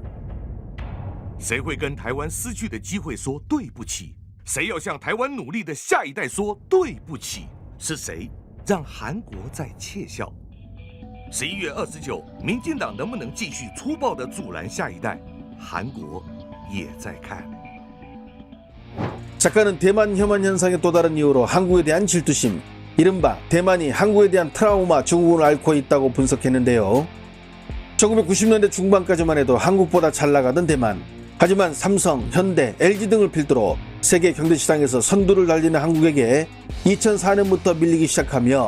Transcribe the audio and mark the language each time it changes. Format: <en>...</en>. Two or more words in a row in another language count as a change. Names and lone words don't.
<zh>谁会跟台湾失去的机会说对不起？谁要向台湾努力的下一代说对不起？是谁让韩国在窃笑？11月29，民进党能不能继续粗暴的阻拦下一代？韩国也在看。</zh> <ko>작가는 대만 혐한 현상의 또 다른 이유로 한국에 대한 질투심, 이른바 대만이 한국에 대한 트라우마 증후군을 앓고 있다고 분석했는데요. 1990년대 중반까지만 해도 한국보다 잘 나가던 대만. 하지만 삼성, 현대, LG 등을 필두로 세계 경제시장에서 선두를 달리는 한국에게 2004년부터 밀리기 시작하며</ko>